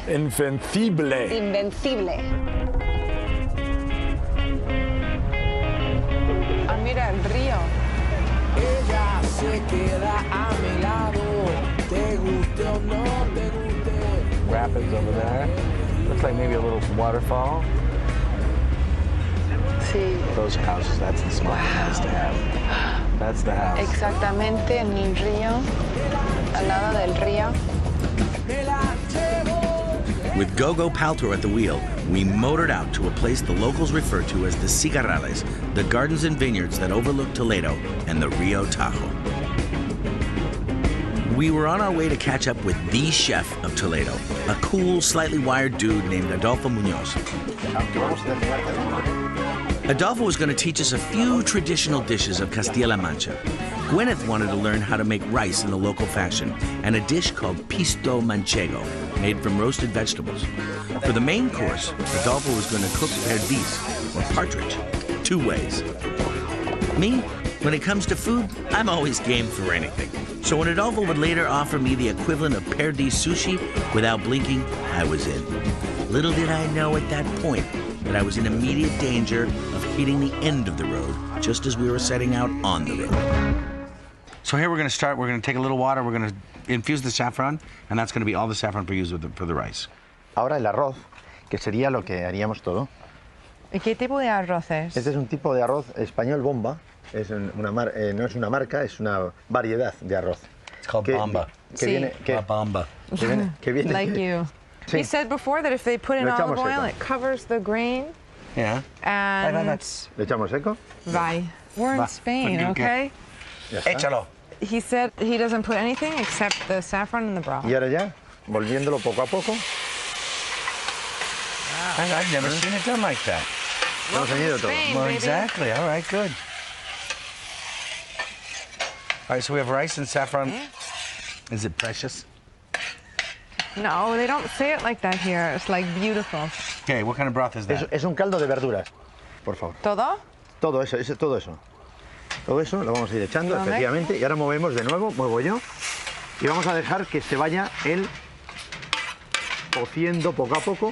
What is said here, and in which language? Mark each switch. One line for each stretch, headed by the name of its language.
Spanish: Invencible. Invencible. Ah, mira el río. Ella se queda a mi lado, te guste o no te guste.
English: Rapids over there. Looks like maybe a little waterfall.
Spanish: Sí.
English: Those houses, that's the small house to have. That's the house.
Spanish: Exactamente en el río, al lado del río.
English: With Gogo Paltrow at the wheel, we motored out to a place the locals refer to as the Cigarrales, the gardens and vineyards that overlook Toledo and the Rio Tajo. We were on our way to catch up with the chef of Toledo, a cool, slightly wired dude named Adolfo Munoz. Adolfo was going to teach us a few traditional dishes of Castilla-La Mancha. Gwyneth wanted to learn how to make rice in the local fashion, and a dish called pisto manchego, made from roasted vegetables. For the main course, Adolfo was going to cook perdiz, or partridge, 2 ways. Me, when it comes to food, I'm always game for anything. So when Adolfo would later offer me the equivalent of perdiz sushi, without blinking, I was in. Little did I know at that point that I was in immediate danger of hitting the end of the road just as we were setting out on the road. So here we're going to start. We're going to take a little water. We're going to infuse the saffron, and that's going to be all the saffron we use for the rice.
Spanish: Ahora el arroz, que sería lo que haríamos todo. ¿Y qué tipo de arroz es? Este es un tipo de arroz español bomba. Es no es una marca, es una variedad de arroz.
English: It's called bomba.
Spanish: Bomba. Que viene,
English: like you.
Spanish: Sí.
English: He said before that if they put in olive oil, it covers the grain. Yeah. And
Spanish: Le echamos seco.
English: Bye. We're in Spain, okay?
Spanish: Échalo.
English: He said he doesn't put anything except the saffron and the broth.
Spanish: Y ahora ya, volviéndolo poco a poco.
English: I've never seen it done like that.
Spanish: Hemos añadido todo.
English: Well, exactly. All right, good. All right, so we have rice and saffron. Is it precious? No, they don't say it like that here. It's like beautiful. Okay, what kind of broth is that?
Spanish: Es un caldo de verduras, por favor. ¿Todo? Todo eso, todo eso. Todo eso lo vamos a ir echando, efectivamente. Y ahora movemos de nuevo, muevo yo. Y vamos a dejar que se vaya el cociendo poco a poco.